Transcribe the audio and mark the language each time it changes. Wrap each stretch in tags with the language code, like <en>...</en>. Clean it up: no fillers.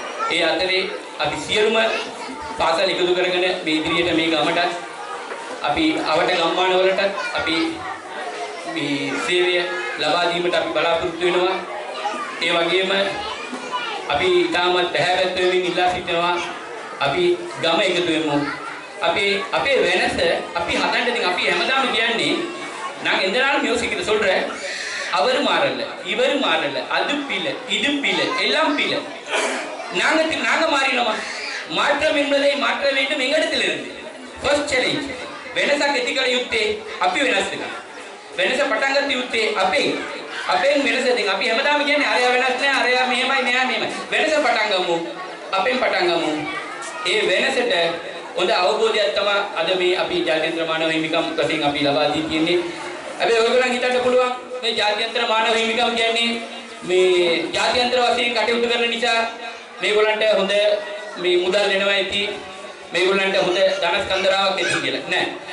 <si>ඒ අතරේ අපි සියලුම පාසල් එකතු කරගෙන මේ ඉදිරියට මේ ගමට අපි අවට ගම්මාන වලට අපි මේ සේවය ලබා දීමට අපි බලාපොරොත්තු වෙනවා. ඒ වගේම අපි තාමත් පැහැපත් වෙමින් ඉල්ලා සිටිනවා අපි ගම එකතු වෙමු. අපේ වෙනස අපි හදන්න ඉතින් අපි හැමදාම කියන්නේ</si> <ta>நான் எந்த நாளும் யோசிக்கிறது சொல்றேன் அவர் மாறல இவர் மாறல அது பிள்ளை இது பிள்ளை எல்லாம் பிள்ளை நாங்க மாறினோமா மாற்றம் என்பதை மாற்ற வேண்டும் எங்களிடத்திலிருந்து</ta> <en>first challenge</en> <si>වෙනසක් ඇති කළ යුත්තේ අපි වෙනස් වෙනවා. වෙනස පටන් ගන්න යුත්තේ අපෙන් වෙනස දෙන්න. අපි හැමදාම කියන්නේ අරයා වෙනස් නැහැ, අරයා මෙහෙමයි, මෙයා මෙහෙමයි. වෙනස පටන් ගමු. අපෙන් පටන් ගමු. ඒ වෙනසට හොඳ අවබෝධයක් තමයි අද මේ අපි ජාත්‍යන්තර මානව හිමිකම් වශයෙන් අපි ලබා දී තියෙන්නේ. හැබැයි ඔයගොල්ලන් හිතන්න පුළුවන් මේ ජාත්‍යන්තර මානව හිමිකම් කියන්නේ මේ ජාත්‍යන්තර වශයෙන් කටයුතු කරන නිසා මේගොල්ලන්ට හොඳ මේ මුදල් දෙනවා ඇති, මේගොල්ලන්ට හොඳ ධනස්කන්ධරාවක් ඇති කියලා. නෑ.</si>